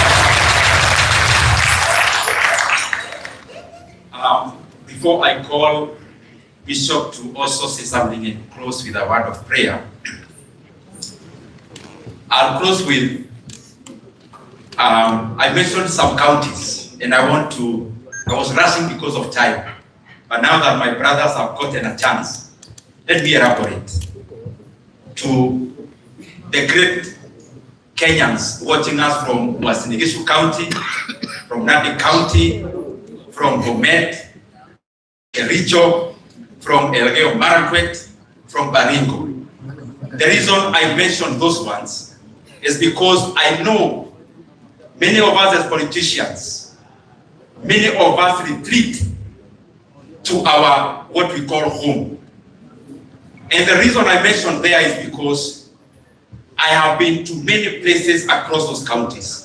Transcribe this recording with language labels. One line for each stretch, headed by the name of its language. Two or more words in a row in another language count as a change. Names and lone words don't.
English: Before I call Bishop to also say something and close with a word of prayer, I'll close with, I mentioned some counties, and I was rushing because of time. But now that my brothers have gotten a chance, let me elaborate to the great Kenyans watching us from Uasin Gishu County, from Nandi County, from Bomet, Kericho, from Elgeyo Marakwet, from Baringo. The reason I mention those ones is because I know many of us as politicians, many of us retreat to our, what we call home. And the reason I mention there is because I have been to many places across those counties.